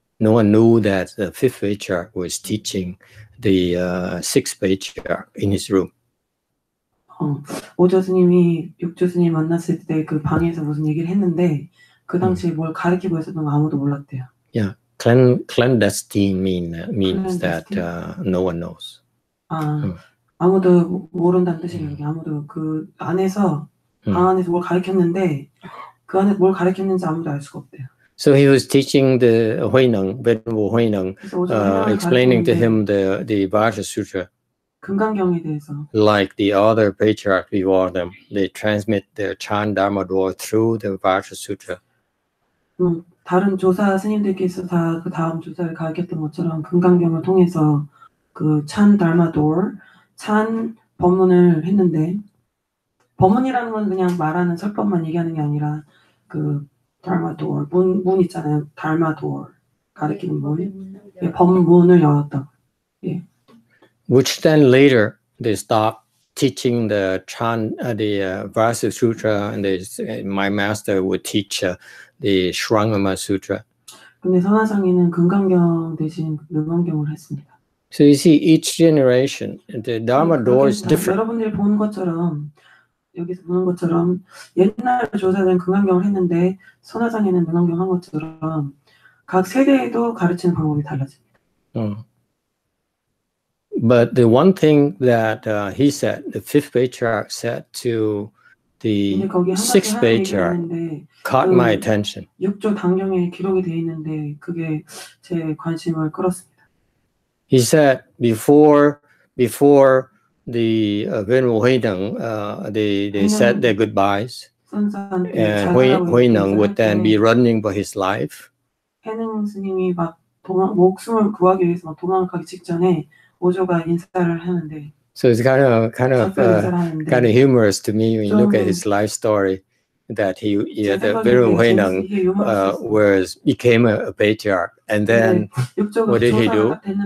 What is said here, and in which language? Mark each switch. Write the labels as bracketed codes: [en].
[en] No one knew that the fifth patriarch was teaching the sixth patriarch in his room. [ko] 오조 스님이 육조 스님 만났을 때 그 방에서 무슨 얘기를 했는데 그 당시에 뭘 가르치고 있었던 거 아무도 몰랐대요. [en] Yeah, clandestine means that no one knows. [ko] 아무도 모른다는 뜻이에요. 아무도 그 안에서 방 안에서 뭘 가르쳤는데 그 안에 뭘 가르쳤는지 아무도 알 수가 없대요. [en] So he was teaching the Venerable Huineng, explaining to him the Vajra Sutra. [ko] 금강경에 대해서. [en] Like the other patriarchs before them, they transmit their Chan Dharma door through the Vajra Sutra. [ko] 다른 조사 스님들께서 다 그 다음 조사를 가르쳤던 것처럼 금강경을 통해서 그 찬 다르마 도어, 찬 법문을 했는데 법문이라는 건 그냥 말하는 설법만 얘기하는 게 아니라 그 다르마 도어 문 있잖아요. 다르마 도어 가르치는 문, 법문을 열었다. 예. [en] Which then later they stopped teaching the Chan, the Vajra Sutra, and my master would teach the Shrangama Sutra. [ko] 근데 선화상에는 금강경 대신 능강경을 했습니다. [en] So you see, each generation, the Dharma door is different. [ko] 여러분들이 보는 것처럼 여기서 보는 것처럼 옛날 조사들은 금강경을 했는데 선화상에는 능강경 한 것처럼 각 세대에도 가르치는 방법이 달라집니다. [en] But the one thing that he said, the fifth patriarch said to the sixth patriarch, caught my attention. [ko] 6조 단경에 기록이 돼 있는데 그게 제 관심을 끌었습니다. [en] He said before the Venerable Huineng, they said their goodbyes, and Huineng would then be running for his life. [ko] 해능 스님이 막 목숨을 구하기 위해서 막 도망가기 직전에 오조가 인사를 하는데. [en] So it's kind of humorous to me when you look at his life story. That the Venerable Huineng became a patriarch, and then what did he do?